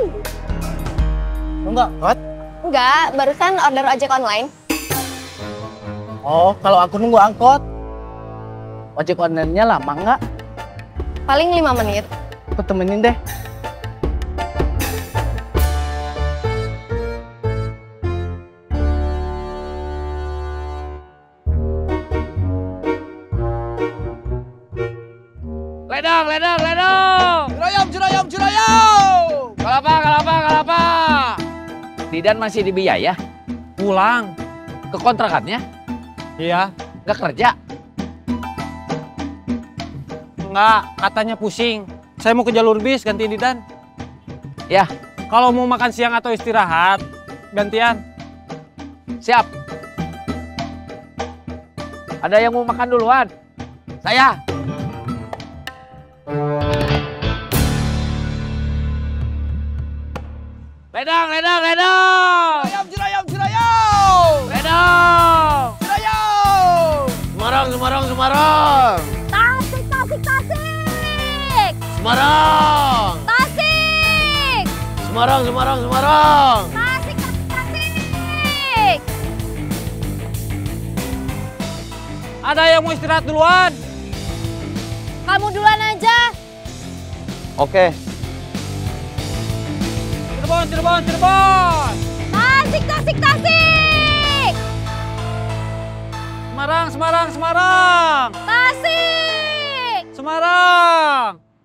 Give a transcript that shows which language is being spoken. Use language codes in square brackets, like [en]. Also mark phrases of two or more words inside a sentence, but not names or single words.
[id] Enggak, Kot? Enggak, barusan order ojek online. Oh, kalau aku nunggu angkot. Ojek online-nya lama nggak? Paling 5 menit. Aku temenin deh. Ledang, ledang, ledang. Jurayom, jurayom, jurayom. Kalapa. Didan masih di biaya? Pulang. Ke kontrakannya? Iya. Nggak kerja? Enggak, katanya pusing. Saya mau ke jalur bis gantiin Didan. Ya. Kalau mau makan siang atau istirahat, gantian. Siap. Ada yang mau makan duluan? Saya. Ledang, ledang, ledang. Jurayom, jurayom. Ledang. Jurayom. Semarang. Tasik. Semarang. Tasik. Semarang. Tasik. Ada yang mau istirahat duluan? Kamu duluan aja. Oke. Cirebon. Tasik. Semarang. Tasik. Semarang.